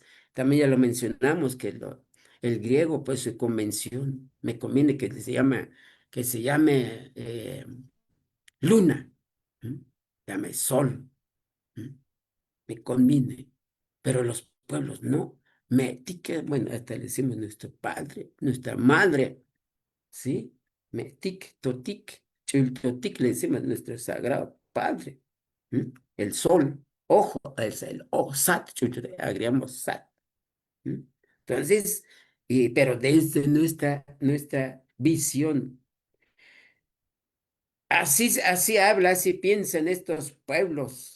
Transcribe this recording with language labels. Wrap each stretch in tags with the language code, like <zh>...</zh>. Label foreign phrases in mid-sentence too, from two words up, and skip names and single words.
<es>También ya lo mencionamos, que el griego, pues su convención, me conviene que se llame luna, ¿m? Llame sol, ¿m? Me conviene, pero los pueblos no. Bueno, hasta le decimos nuestro padre, nuestra madre, ¿sí?</es> <tzo>Metic, totic, chultotic,</tzo> <es>le decimos nuestro sagrado padre. ¿M? El sol, ojo, es el ojo, sat, agregamos sat. ¿M? Entonces, pero desde nuestra visión, así habla, así piensan estos pueblos.</es>